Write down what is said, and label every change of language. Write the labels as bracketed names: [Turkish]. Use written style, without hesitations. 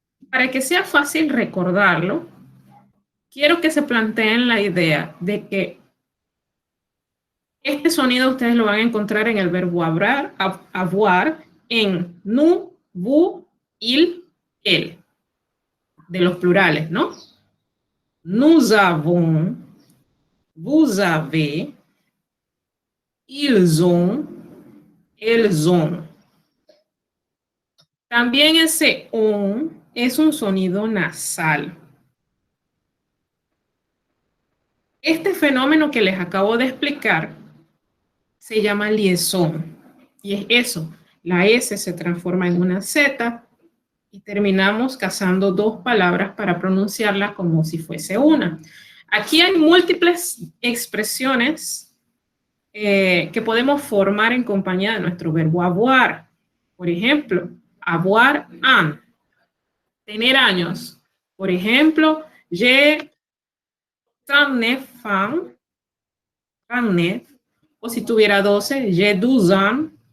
[Spanish] Para que sea fácil recordarlo, quiero que se planteen la idea de que este sonido ustedes lo van a encontrar en el verbo hablar, avoir, en nous, vous, il, elle, de los plurales, ¿no? [French] Nous avons, vous avez, ils ont, elles ont. [Spanish] También ese on es un sonido nasal. Este fenómeno que les acabo de explicar se llama liaison. Y es eso, la S se transforma en una Z y terminamos casando dos palabras para pronunciarla como si fuese una. Aquí hay múltiples expresiones que podemos formar en compañía de nuestro verbo avoir. Por ejemplo, avoir un, tener años. Por ejemplo, [French] j'ai 39 ans, [Spanish] 39, o si tuviera 12, [French] j'ai 12 ans.